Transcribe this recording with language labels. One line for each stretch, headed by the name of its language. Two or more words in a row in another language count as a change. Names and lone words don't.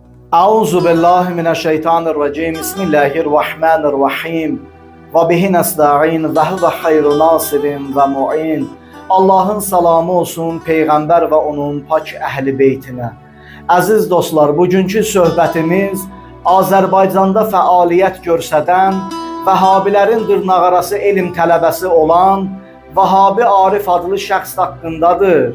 Arabic: أعوذ بالله من الشيطان الرجيم. بسم الله الرحمن الرحيم. وبه نستعين وهو خير ناصر ومعين.
Azerbaijani: Allah'ın salamı olsun Peyğəmbər və onun pak əhli beytinə. Əziz dostlar, bugünkü söhbətimiz Azərbaycanda fəaliyyət göstərən, Vəhabilərin dırnaqarası elm tələbəsi olan Vahabi Arif adlı şəxs haqqındadır.